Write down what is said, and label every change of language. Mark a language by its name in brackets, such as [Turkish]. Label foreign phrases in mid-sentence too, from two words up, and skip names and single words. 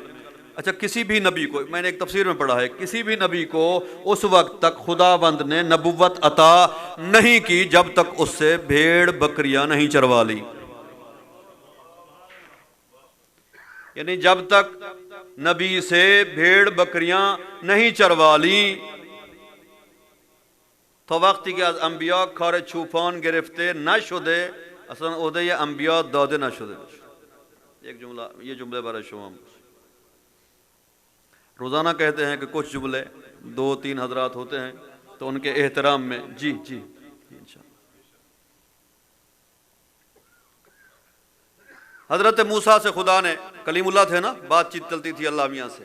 [Urdu] اچھا، کسی بھی نبی کو، میں نے ایک تفسیر میں پڑھا ہے، کسی بھی نبی کو اس وقت تک خدا بند نے نبوت عطا نہیں کی جب تک اس سے بھیڑ بکریاں نہیں چروا لی. یعنی جب تک نبی سے بھیڑ بکریاں نہیں چروا لی تو [Persian] وقتی که از انبیا کار چوپان گرفته نشده، اصلا عهده انبیا داده نشده. [Urdu] ایک جملہ، یہ جملے [Persian] برای شما [Urdu] روزانہ کہتے ہیں کہ کچھ جملے 2-3 حضرات ہوتے ہیں تو ان کے احترام میں. جی انشاءاللہ. حضرت موسیٰ سے خدا نے، کلیم اللہ تھے نا، بات چیت چلتی تھی اللہ میاں سے.